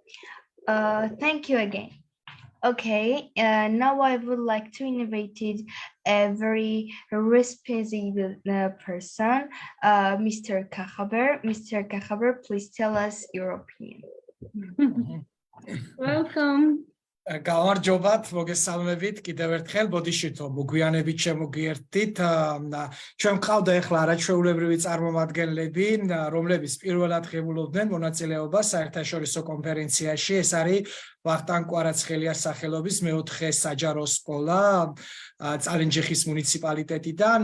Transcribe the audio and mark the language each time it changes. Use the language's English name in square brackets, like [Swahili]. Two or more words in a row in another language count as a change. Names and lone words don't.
[English] Thank you again. Okay, now I would like to invite a very responsible person, Mr. Kahaber. Mr. Kahaber, please tell us your opinion. Welcome. [Georgian] გამარჯობათ, მოგესალმებით კიდევ ერთხელ, ბოდიშითო მოგვიანებით შემოგიერთდით. ჩვენ მყავდა ახლა არაჩვეულებრივი წარმომადგენლები, რომლებიც პირველად ღებულობდნენ მონაწილეობას საერთაშორისო კონფერენციაში. ეს არის ვახტანგ კვარაცხელიას სახელობის მეოთხე საჯარო სკოლა წალენჯიხის მუნიციპალიტეტიდან.